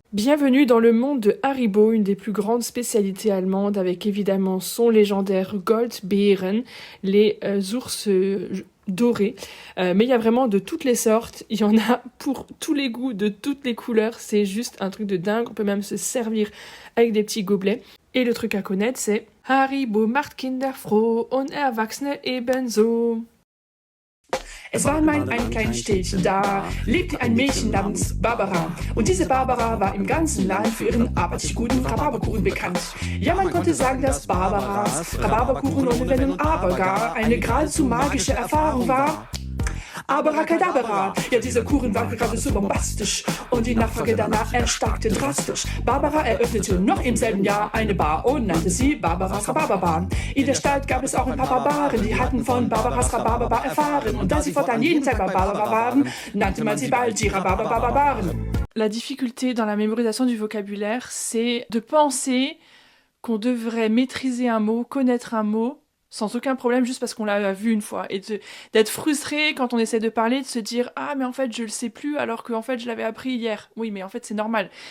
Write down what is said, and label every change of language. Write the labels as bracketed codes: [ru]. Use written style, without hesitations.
[fr] Bienvenue dans le monde de Haribo, une des plus grandes spécialités allemandes, avec évidemment son légendaire Goldbeeren, les ours dorés. Mais il y a vraiment de toutes les sortes, il y en a pour tous les goûts, de toutes les couleurs, c'est juste un truc de dingue, on peut même se servir avec des petits gobelets. Et le truc à connaître, c'est [de] Haribo macht Kinder froh und Erwachsene ebenso. Es war einmal ein kleines Städtchen, da lebte ein Mädchen namens Barbara. Und diese Barbara war im ganzen Land für ihren abartig guten Rhabarberkuchen bekannt. Ja, man konnte sagen, dass Barbaras Rhabarberkuchen ohne Wenn und Aber gar eine geradezu magische Erfahrung war. Abracadabra, ja, dieser Kuchen war gerade so bombastisch und die Nachfrage danach erstarkte drastisch. Barbara eröffnete noch im selben Jahr eine Bar und nannte sie Barbaras Rhabarberbar. In der Stadt gab es auch ein paar Barbaren, die hatten von Barbaras Rhabarberbar erfahren. Und da sie fortan jeden Tag bei Barbara waren, nannte man sie bald die Rhabarberbarbaren. [fr] La difficulté dans la mémorisation du vocabulaire, c'est de penser qu'on devrait maîtriser un mot, connaître un mot, sans aucun problème, juste parce qu'on l'a vu une fois. Et d'être frustré quand on essaie de parler, de se dire « Ah, mais en fait, je le sais plus, alors qu'en fait, je l'avais appris hier. » Oui, mais en fait, c'est normal.